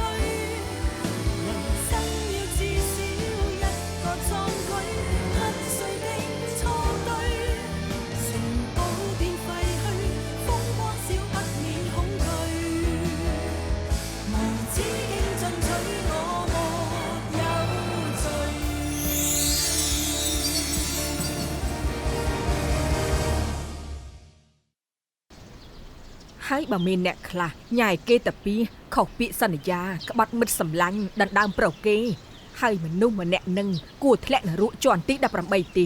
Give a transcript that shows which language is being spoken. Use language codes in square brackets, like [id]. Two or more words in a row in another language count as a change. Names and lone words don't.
[yue] 人生要至少一個壯舉，黑碎的錯對，城堡變廢墟，風光少不免恐懼，無止境進取，我沒有罪。 [km] ហើយបើមានអ្នកខ្លះញ៉ាយគេតាពីខុសពាក្យសន្យាក្បត់មិត្តសម្លាញ់ដណ្ដើមប្រុសគេហើយមនុស្សម្នាក់នឹងគួរធ្លាក់នរកជាន់ទី18ទី